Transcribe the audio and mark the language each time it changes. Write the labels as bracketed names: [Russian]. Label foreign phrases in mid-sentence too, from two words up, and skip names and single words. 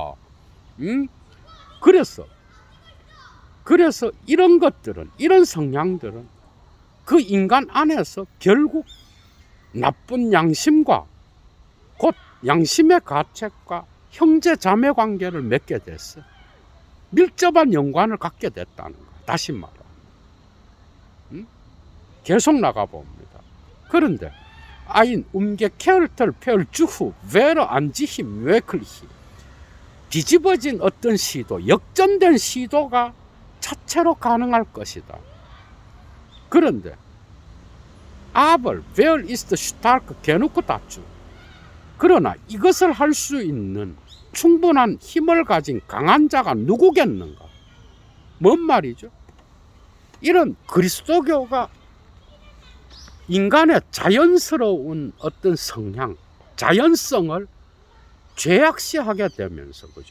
[Korean] 그래서 이런 것들은, 이런 성향들은 그 인간 안에서 결국 나쁜 양심과 곧 양심의 가책과 형제 자매 관계를 맺게 됐어. 밀접한 연관을 갖게 됐다는 거야. 다시 말해. 계속 나가봅니다. [German] 그런데 ein umgekehrter Versuch wäre an sich möglich. [Korean] 뒤집어진 어떤 시도, 역전된 시도가 자체로 가능할 것이다. [German] 그런데 aber wer ist stark genug dazu? [Korean] 그러나 이것을 할 수 있는 충분한 힘을 가진 강한 자가 누구겠는가? 뭔 말이죠? 이런 그리스도교가 인간의 자연스러운 어떤 성향, 자연성을 죄악시하게 되면서, 그죠?